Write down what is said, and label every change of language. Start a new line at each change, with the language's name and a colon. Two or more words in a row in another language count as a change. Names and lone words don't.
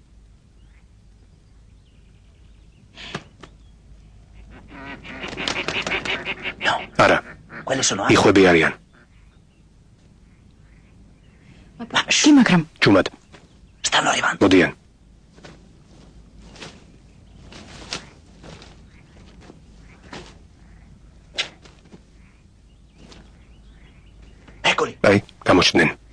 Italian: No,
Georgian: არა,
Italian: quelli sono altri.
Georgian: იხვები არიან. კი, მაგრამ ჩუმად,
Italian: Stanno arrivando.
Georgian: მოდიან.
Italian: Eccoli.
Georgian: აი, გამოჩნდნენ.